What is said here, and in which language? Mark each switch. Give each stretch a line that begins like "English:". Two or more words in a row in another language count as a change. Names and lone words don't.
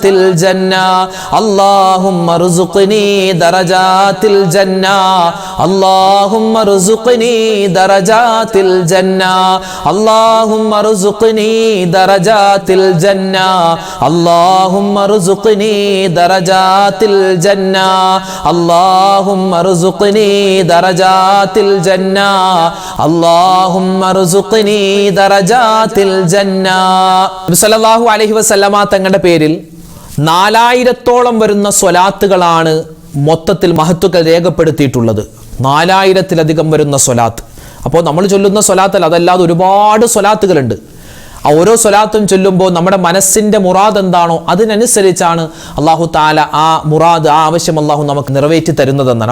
Arabic: الجنة اللهم ارزقني درجات الجنة اللهم ارزقني درجات الجنة اللهم ارزقني درجات الجنة اللهم ارزقني درجات الجنة اللهم ارزقني درجات الجنة اللهم ارزقني درجات الجنة صلى الله عليه وسلم
Malayalam: തങ്ങളുടെ പേരിൽ 4000-ഓളം വരുന്ന സ്വലാത്തുകളാണ് മൊത്തത്തിൽ മഹത്തുക്കൾ രേഖപ്പെടുത്തിയിട്ടുള്ളത്. 4000-ലധികം വരുന്ന സ്വലാത്ത്. അപ്പോൾ നമ്മൾ ചൊല്ലുന്ന സ്വലാത്തല്ല, അതല്ലാതെ ഒരുപാട് സ്വലാത്തുകളുണ്ട്. ആ ഓരോ സ്വലാത്തും ചൊല്ലുമ്പോൾ നമ്മുടെ മനസ്സിൻ്റെ മുറാദ് എന്താണോ അതിനനുസരിച്ചാണ്
Arabic: الله تعالى
Malayalam: ആ മുറാദ്, ആ ആവശ്യം അള്ളാഹു നമുക്ക് നിറവേറ്റി തരുന്നതെന്നാണ്.